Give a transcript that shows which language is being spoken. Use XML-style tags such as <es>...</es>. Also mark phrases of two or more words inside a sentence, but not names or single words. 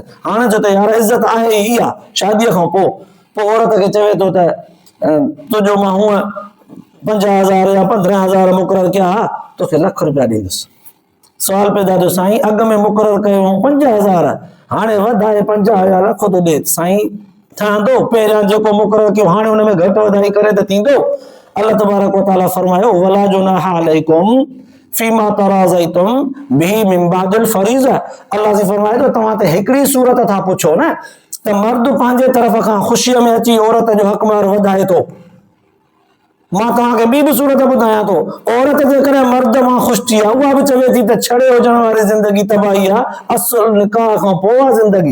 <sd>हाणे चओ त यार इज़त आहे ई आहे शादीअ खां पोइ औरत खे चवे थो त तुंहिंजो मां हूअं 50,000 या 15,000 मुक़ररु कया, तोखे ₹1,00,000 ॾींदुसि। सवाल पैदा थियो, साईं अॻ में मुक़ररु कयो 50,000, हाणे वधाए 50 या लख थो ॾे, साईं ठहंदो? पहिरियां जेको मुक़ररु कयो हाणे हुन में घटि वधाई करे त थींदो?</sd> <ar>الله تبارك وتعالى फरमायो, ولا جناح عليكم فيما تراضيتم به من بعد الفريضة.</ar> <sd>अल्लाह जी फरमाए थो तव्हां त हिकिड़ी सूरत था पुछो न त मर्द पंहिंजे तरफ़ खां ख़ुशीअ में अची औरत जो हक़ महर वधाए थो, मां तव्हांखे ॿी बि सूरत ॿुधायां थो, औरत जेकॾहिं मर्द मां ख़ुशि थी आहे उहा बि चवे थी त छड़े हुजण वारी ज़िंदगी तबाही आहे, असुल निकाह खां पोइ आहे ज़िंदगी।</sd>